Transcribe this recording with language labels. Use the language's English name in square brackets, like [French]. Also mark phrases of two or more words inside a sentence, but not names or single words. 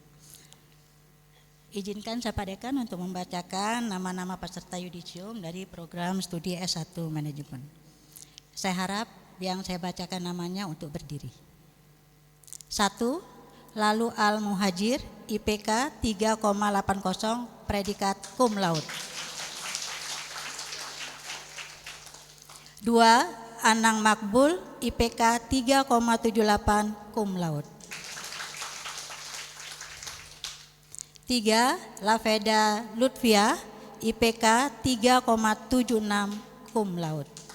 [Indonesian] Izinkan saya Pak Dekan untuk membacakan nama-nama peserta Yudisium dari program studi S1 Manajemen. Saya harap yang saya bacakan namanya untuk berdiri. 1. Lalu Al Muhajir, IPK 3,80, predikat [Latin] cum laude. [Indonesian] 2. Anang Makbul, IPK 3,78, [Latin] cum laude. [Indonesian] 3. Laveda Lutfia, IPK 3,76, [Latin] cum laude.